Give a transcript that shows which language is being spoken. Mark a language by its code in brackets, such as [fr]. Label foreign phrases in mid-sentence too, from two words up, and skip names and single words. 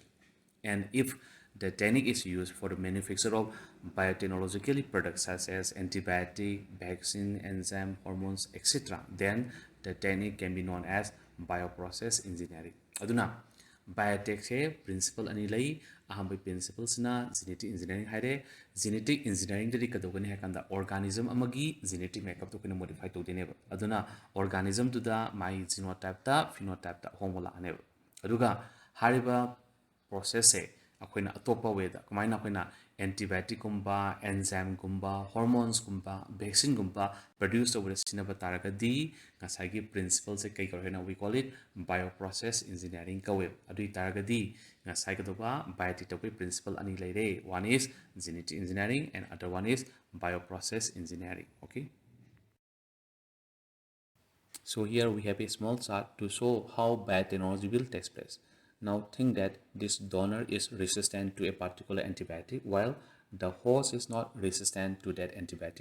[en] And if the technique is used for the manufacture of biotechnologically products such as antibiotic, vaccine, enzyme, hormones, etc., then the technique can be known as bioprocess engineering. [mni] Aduna biotech se principle ani lai aham principle sina [en] genetic engineering [mni] haire. [en] Genetic engineering [mni] dari kadogani hakanda organism amagi [en] genetic makeup [mni] to kana modify to dene aduna organism to da my genotype ta phenotype ta homola ane aduga hariba process se akoina atopa way da kamaina akoina antibiotic gumba enzyme gumba hormones gumba vaccine gumba produce over sinaba taragadi ngasagi principle se kai korena [en] we call it bioprocess engineering [mni] kawe adu taragadi ngasai kadoba [en] biotech principle [mni] ani leire. [en] One is genetic engineering and other one is bioprocess engineering. Okay, so here we have a small chart to show how biotechnology will take place. Now think that this donor is resistant to a particular antibiotic while the host is not resistant to that antibiotic.